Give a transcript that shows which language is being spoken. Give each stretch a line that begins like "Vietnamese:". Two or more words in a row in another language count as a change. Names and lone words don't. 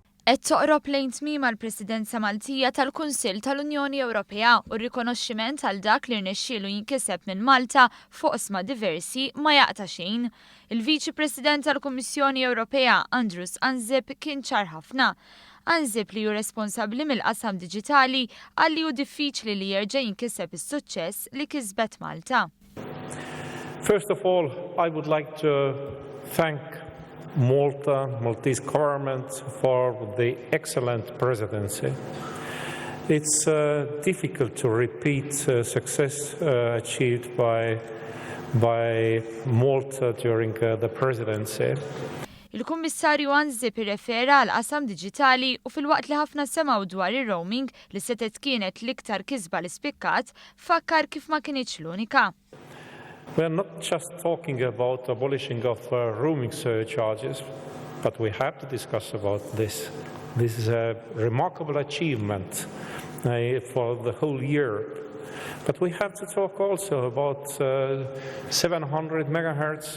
Maltese: Qed toqrob lejn tmiem għall-Presidenza Maltija tal-Kunsill tal-Unjoni Ewropea u r-rikonoxximent għal dak li rnexxielu jinkiseb minn Malta fuq oqsma diversi ma jaqta' xejn. Il-Viċi-President tal-Kummissjoni Ewropea Andrus Ansip kien ċar ħafna. Ansip li hu responsabbli mill-qasam diġitali għalli hu diffiċli li jerġa' jinkiseb is-suċċess li kisbet Malta.
English: First of all, I would like to thank Maltese government for the excellent presidency. It's difficult to repeat success achieved by Malta during the presidency.
Maltese: Il-Kummissarju Ansip irrefera għal qasam diġitali u fil-waqt li ħafna semgħu dwar ir-roaming li setet kienet l-iktar kisba li spikkat, fakkar kif ma kienitx l-unika.
English: We are not just talking about abolishing of roaming surcharges, but we have to discuss about this. This is a remarkable achievement for the whole year. But we have to talk also about 700 megahertz.